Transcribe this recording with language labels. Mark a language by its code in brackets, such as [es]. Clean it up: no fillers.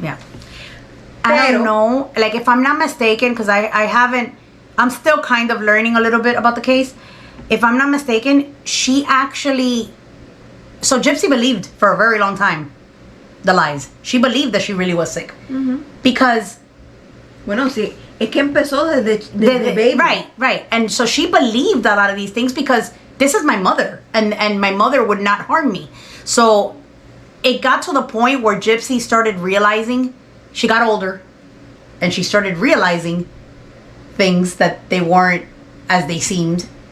[en] Yeah. I don't know. Like, if I'm not mistaken, because I'm still kind of learning a little bit about the case. If I'm not mistaken, she actually... So Gypsy believed for a very long time the lies. She believed that she really was sick. Because... [es] Bueno, sí. Es que empezó desde baby. [en] Right. And so she believed a lot of these things because this is my mother. And my mother would not harm me. So it got to the point where Gypsy started realizing, she got older. and she started realizing things that they weren't as they seemed.